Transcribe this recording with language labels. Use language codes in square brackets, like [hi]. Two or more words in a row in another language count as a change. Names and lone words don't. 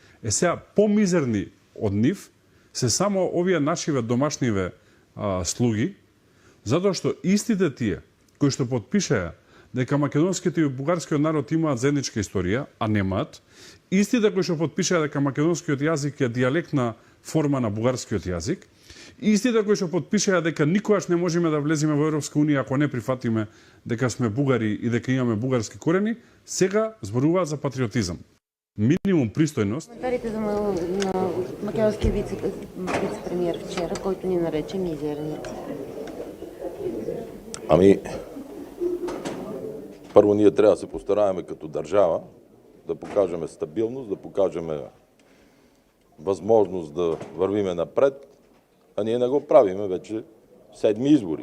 [mk] Сега помизерни од нив се само овие нашиве домашниве слуги, затоа што истите тие кои што потпишаа дека македонскиот и бугарскиот народ имаат заедничка историја, а немаат, истите кои што потпишаа дека македонскиот јазик е дијалектна форма на бугарскиот јазик, истите кои што потпишаа дека никогаш не можеме да влеземе во Европска унија ако не прифатиме дека сме бугари и дека имаме бугарски корени, сега зборуваат за патриотизам. Минимум пристојност. [bg] Коментарите за на македонския вице-премиер вчера, който ни нарече мизерници. Ами, първо ние трябва да се постараеме като държава да покажеме стабилност, да покажеме възможност да вървиме напред, а ние не го правиме вече 7 избори.